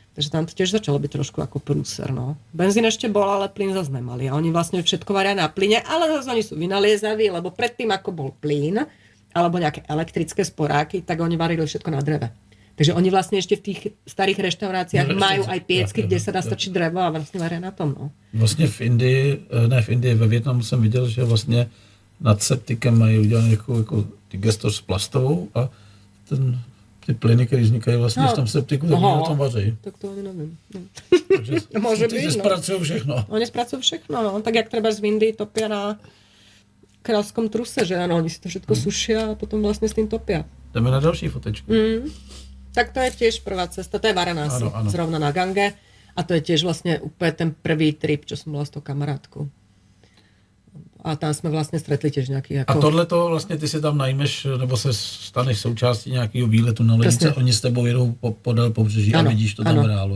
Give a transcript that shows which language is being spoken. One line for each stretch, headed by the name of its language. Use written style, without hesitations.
Slovak: Takže tam to tiež začalo byť trošku ako prúser, no. Benzín ešte bol, ale plyn zase nemali. A oni vlastne všetko varia na plyne, ale zase oni sú vynaliezaví, lebo predtým, ako bol plyn, alebo nejaké elektrické sporáky, tak oni varili všetko na dreve. Takže oni vlastne ešte v tých starých reštauráciách majú aj piecky, kde sa dá stačiť drevo a vlastne varia na tom, no.
Czech: Vlastně v Indii, ve Vietnamu jsem viděl, že vlastně nad septikem mají udělaný jako ty gestor s plastovou a ty plyny, které vznikají vlastně v tom septiku, tak na tom vaří. Tak to ani nevím.
Slovak: Takže môže ty byť, spracujú všechno. Oni spracujú všechno, no. Tak jak treba z Indii topia na kráľskom truse, že áno, oni si to všetko sušia a potom vlastne s tým topia.
Czech: Jdeme na další fotečku.
Slovak: Tak to je tiež prvá cesta, to je Varanasi, zrovna na Gange. A to je tiež vlastne úplne ten prvý trip, čo som bola s tou kamarátkou.
Czech: A tam jsme vlastně stretli těž nějaký jako... A tohleto vlastně ty si tam najmeš, nebo se staneš součástí nějakého výletu na lodice, oni s tebou jedou podél pobřeží a vidíš to tam v reálu.